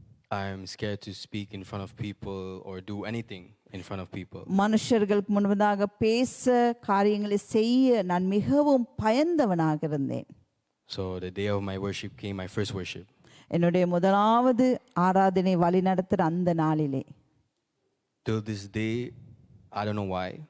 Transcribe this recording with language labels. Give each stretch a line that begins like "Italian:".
English: I am scared to speak in front of people or do anything in front of people.
Tamil: மனுஷர்களுக்கு முன்பதாக பேச, காரியங்களை செய்ய நான் மிகவும் பயந்தவனாக இருந்தேன்.
English: So the day of my worship came, my first worship.
Tamil: என்னுடைய முதலாவது ஆராதனை வழி நடத்துகிற அந்த நாளிலே
English: Till this day, I don't know why.